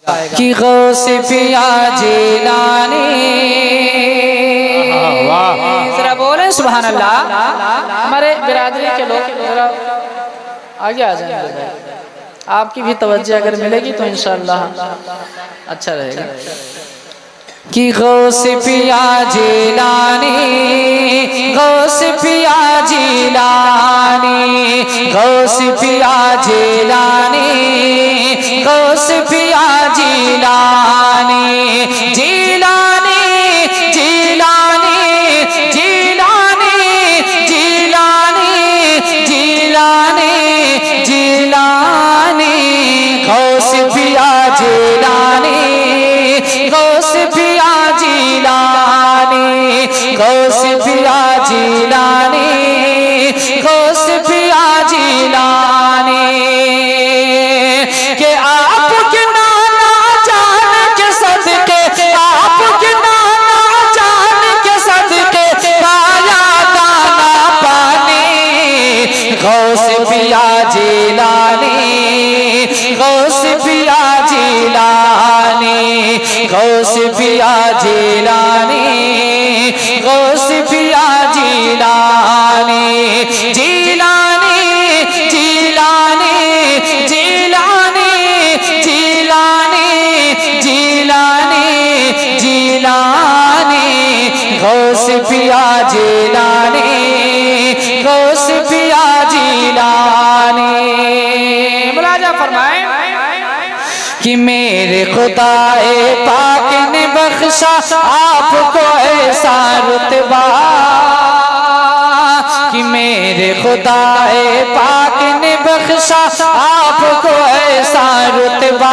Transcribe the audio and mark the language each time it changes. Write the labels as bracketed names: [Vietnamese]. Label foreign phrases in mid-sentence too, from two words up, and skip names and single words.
[Hindi] कि गौस पिया जिलानी। जरा बोले [Arabic] سبحان الله. [Hindi] हमारे बिरादरी के लोग जरा आगे आ जाएंगे, आपकी भी तवज्जो अगर मिलेगी तो इंशाअल्लाह अच्छा रहेगा। कि गौस पिया जिलानी, गौस पिया जिलानी, गौस पिया जिलानी, गौस पिया जिलानी, जिलानी जिलानी जिलानी जिलानी जिलानी जिलानी, गौस पिया जिलानी, गौस पिया जिलानी, गौस पिया जिलानी, गौस पिया जिलानी। के आपके नाना जान के सदके, आपके नाना जान के सदके पाया दाना पानी। गौस पिया जिलानी, गौस पिया जिलानी, गौस पिया जिलानी, गौस पिया जिलानी, जिलानी जिलानी जिलानी जिलानी जिलानी जिलानी, गौस पिया जिलानी, गौस पिया जिलानी। मुलाजा फरमाए कि मेरे खुदाए पाक ने बख्शा आपको ऐसा रुतबा, कि मेरे खुदाए पाक ने बख्शा आपको ऐसा रुतबा।